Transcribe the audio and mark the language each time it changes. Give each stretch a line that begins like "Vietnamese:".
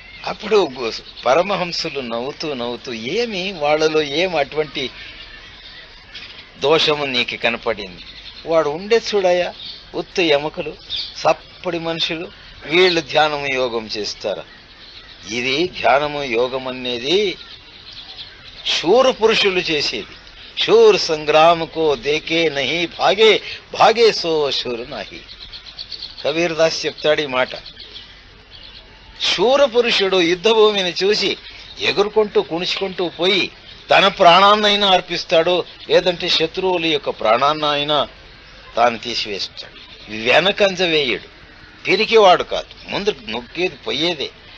Telugu: అప్పుడు పరమహంసులు నవ్వుతూ నవ్వుతూ, ఏమి వాళ్ళలో ఏం అటువంటి దోషము నీకు కనపడింది? వాడు ఉండే చూడయా, ఉత్త ఎముకలు, సప్పడి మనుషులు, వీళ్ళు ధ్యానము యోగం చేస్తారా? ఇది ధ్యానము యోగం అనేది శూర పురుషులు చేసేది.
Hindi: शूर संग्राम को देखे नहीं भागे भागे సో శూర్ నాహి.
Telugu: కబీర్ దాస్ చెప్తాడు ఈ మాట. శూర పురుషుడు యుద్ధభూమిని చూసి ఎగురుకుంటూ కుణుచుకుంటూ పోయి తన ప్రాణాన్నైనా అర్పిస్తాడు, లేదంటే శత్రువుల యొక్క ప్రాణాన్నైనా తాను తీసివేస్తాడు. వెనకంజ వేయడు, పిరికివాడు కాదు, ముందు నొక్కేది పోయేదే.